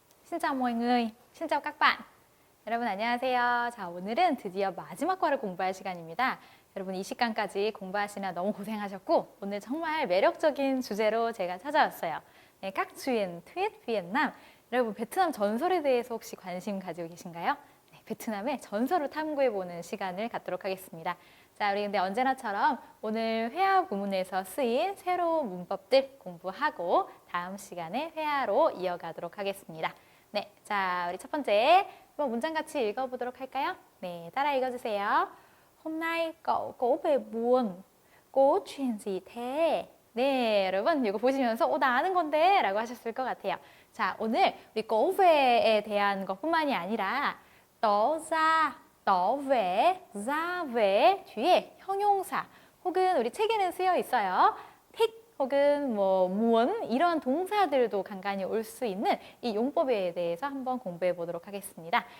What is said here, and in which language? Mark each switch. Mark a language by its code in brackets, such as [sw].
[vi] Xin chào mọi người, xin chào các bạn. [ko] 여러분 안녕하세요. 자, 오늘은 드디어 마지막 과를 공부할 시간입니다. 여러분 이 시간까지 공부하시느라 너무 고생하셨고 오늘 정말 매력적인 주제로 제가 찾아왔어요. 네, 깍주인 트윗 비엔남. 여러분 베트남 전설에 대해서 혹시 관심 가지고 계신가요? 네, 베트남의 전설을 탐구해보는 시간을 갖도록 하겠습니다. 자, 우리 근데 언제나처럼 오늘 회화 구문에서 쓰인 새로운 문법들 공부하고 다음 시간에 회화로 이어가도록 하겠습니다. 네, 자, 우리 첫 번째 한번 문장 같이 읽어보도록 할까요? 네, 따라 읽어주세요. [vi] Hôm nay cậu về buồn, có chuyện gì thế? [ko] 네, 여러분 이거 보시면서 나 아는 건데 라고 하셨을 것 같아요. 자, 오늘 우리 có ve에 대한 것뿐만이 아니라 [vi] tỏ ra, tỏ vẻ, ra về [ko] 뒤에 형용사 혹은 우리 책에는 쓰여 있어요. thích 혹은 뭐 무언 이런 동사들도 간간히 올 수 있는 이 용법에 대해서 한번 공부해 보도록 하겠습니다.